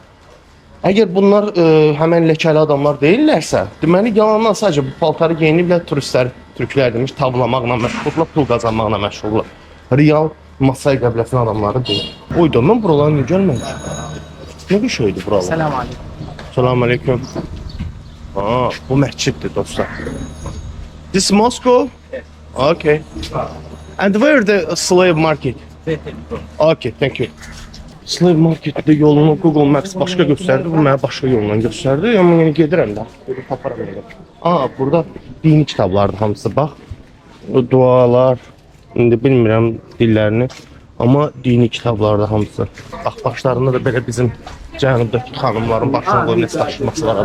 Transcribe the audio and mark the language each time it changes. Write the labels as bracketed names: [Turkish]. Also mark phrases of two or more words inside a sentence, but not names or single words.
[Azerbaijani] Əgər bunlar həmən ləkəli adamlar deyillərsə, deməli yalandan sadəcə bu paltarı geyiniblər turistlər, türklər demiş, tablamaqla məşğuldurlar, pul qazanmaqla məşğuldurlar. Real Masai qəbiləsinin adamları deyil. Oydu, mən buralara niyə gəlməmişəm? Nə bir şeydir buralar? [Arabic] Selam aleyküm. Salam aleyküm. [Azerbaijani] Bu məsciddir dostlar. [English] This Moscow? Yes. Okay. And where the slave market? Okay, thank you. Slave marketdə [Azerbaijani] yolunu Google Maps başqa göstərdi, bu mənə başqa yolla göstərdi. Amma yəni gedirəm də. Taparam elə. Burada dini kitablardır hamısı bax. Dualar, indi bilmirəm dillərini, amma dini kitablardır hamısı. Bax başlarında da belə bizim cənubdakı xanımların başına qoyub nəsə daşıması var.